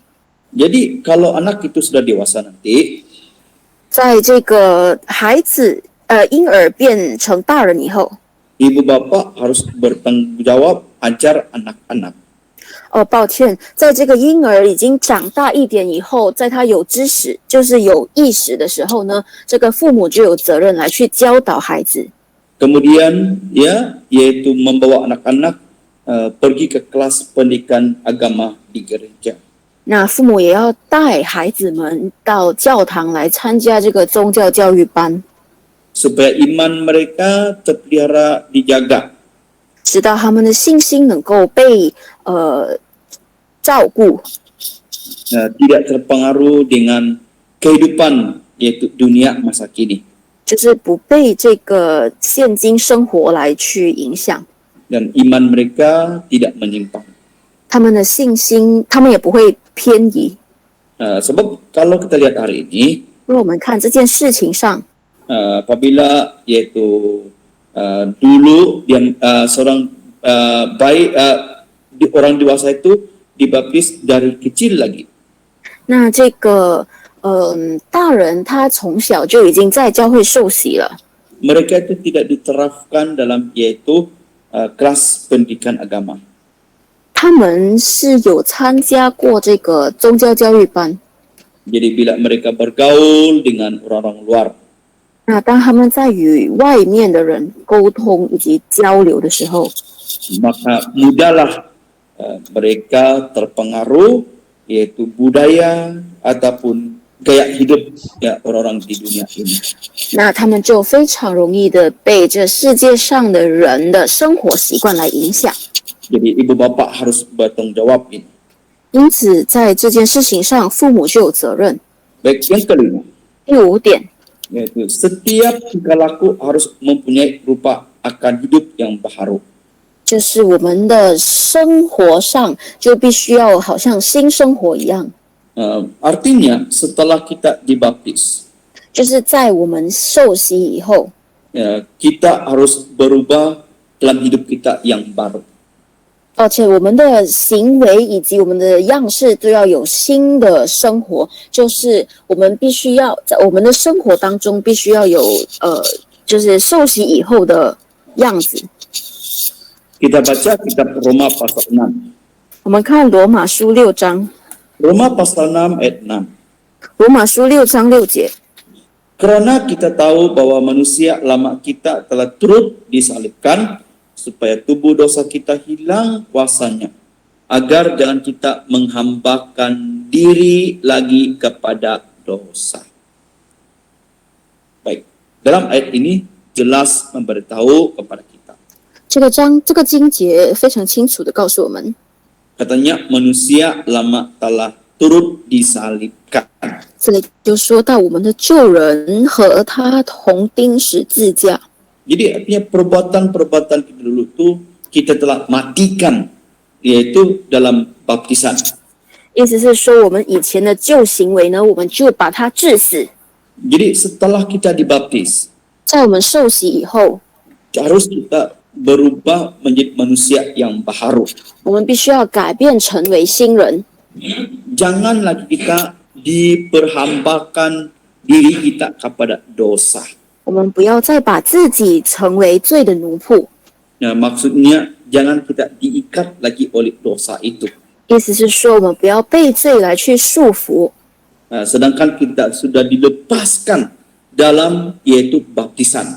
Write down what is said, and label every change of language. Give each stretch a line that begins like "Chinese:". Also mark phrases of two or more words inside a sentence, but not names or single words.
Malay: Jadi kalau anak itu sudah dewasa nanti,
Chinese: 在这个孩子婴儿变成大人以后，
Malay: ibu bapa harus bertanggung jawab ajar anak-anak.
Chinese: 抱歉，在这个婴儿已经长大一点以后，在他有知识，就是有意识的时候呢，这个父母就有责任来去教导孩子。
Malay: Kemudian ya yaitu membawa anak-anak pergi ke kelas pendidikan agama di gereja.
Chinese: 那父母也要带孩子们到教堂来参加这个宗教教育班，
Malay: supaya iman mereka terpelihara dijaga.
Chinese: 直到他们的信心能够被照顾，
Malay: Tidak terpengaruh dengan kehidupan yaitu dunia masa kini.
Chinese: 就是不被这个现今生活来去影响，
Malay: Dan iman mereka tidak menyimpang.
Chinese: 他们的信心，他们也不会偏移。
Malay: Sebab kalau kita lihat hari ini,
Chinese: 因为我们看这件事情上，
Malay: apabila yaitu dulu seorang orang dewasa itu dibaptis dari kecil lagi.
Chinese: 那这个大人他从小就已经在教会受洗了。
Malay: Mereka itu tidak diterapkan dalam yaitu kelas pendidikan agama.
Chinese: 他们是有参加过这个宗教教育班。
Malay: Jadi bila mereka bergaul dengan orang-orang luar,
Chinese: 那当他们在与外面的人沟通以及交流的时候，
Malay: maka mudahlah mereka terpengaruh yaitu budaya ataupun gaya hidup ya orang-orang di dunia ini.
Chinese: 那他们就非常容易的被这世界上的人的生活习惯来影响。
Malay: Jadi ibu bapak harus bertanggung jawab ini.
Chinese: 因此，在这件事情上，父母就有责任。
Malay: Baik, yang kelima,
Chinese: 第五点，
Malay: yaitu setiap tingkah laku harus mempunyai rupa akan hidup yang baharu.
Chinese: 就是我们的生活上就必须要好像新生活一样，
Malay: Artinya setelah kita dibaptis,
Chinese: 就是在我们受洗以后，
Malay: kita harus berubah dalam hidup kita yang baru.
Chinese: 而且我们的行为以及我们的样式都要有新的生活，就是我们必须要在我们的生活当中必须要有就是受洗以后的样子。
Malay: Kita baca kitab Roma pasal 6.
Chinese: 我们看罗马书6章，
Malay: Roma pasal 6 ayat 6.
Chinese: 罗马书6章6节。
Malay: Kerana kita tahu bahwa manusia lama kita telah turut disalibkan supaya tubuh dosa kita hilang kuasanya, agar jangan kita menghambakan diri lagi kepada dosa. Baik, dalam ayat ini jelas memberitahu kepada kita.
Chinese: 这个经节非常清楚的告诉我们，
Malay: Katanya manusia lama telah turut disalibkan.
Chinese: 这里就说到我们的旧人和他同钉十字架。
Malay: Jadi artinya perbuatan-perbuatan kita dulu itu kita telah matikan, yaitu dalam baptisan.
Chinese: 意思是说，我们以前的旧行为呢，我们就把它治死。
Malay: Jadi setelah kita dibaptis,
Chinese: 在我们受洗以后，
Malay: harus kita berubah menjadi manusia yang baharu.
Chinese: 我们必须要改变成为新人，
Malay: Jangan lagi kita diperhambakan diri kita kepada dosa.
Chinese: 我们不要再把自己成为罪的奴仆。
Malay: Ya, maksudnya jangan kita diikat lagi oleh dosa itu.
Chinese: 意思是说，我们不要被罪来去束缚。
Malay: Sedangkan kita sudah dilepaskan dalam yaitu baptisan.